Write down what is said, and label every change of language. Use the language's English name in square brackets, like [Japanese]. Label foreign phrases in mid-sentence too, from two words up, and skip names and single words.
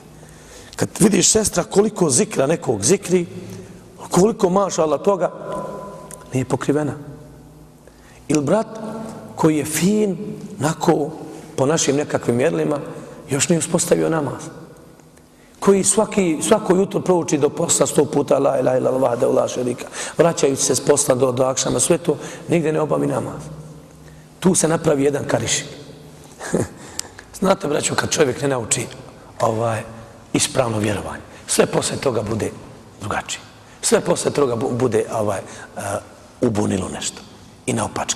[Bosnian] Kad vidiš sestra koliko zikra nekog zikri, koliko [Arabic] ما شاء الله [Bosnian] toga, nije pokrivena. Ili brat koji je fin, nako po našim nekakvim mjerilima, još nije uspostavio namaz. Koji svako jutro prouči do posla 100 puta [Arabic] لا إله إلا الله وحده لا شريك, [Bosnian] vraćajući se s posla do akšama, sve to, nigdje ne obavi namaz. Tu se napravi jedan karišik. Znate, braćo, kad čovjek ne nauči ispravno vjerovanje, sve posle toga bude drugačije. Sve posle toga bude ubunilo nešto i naopački.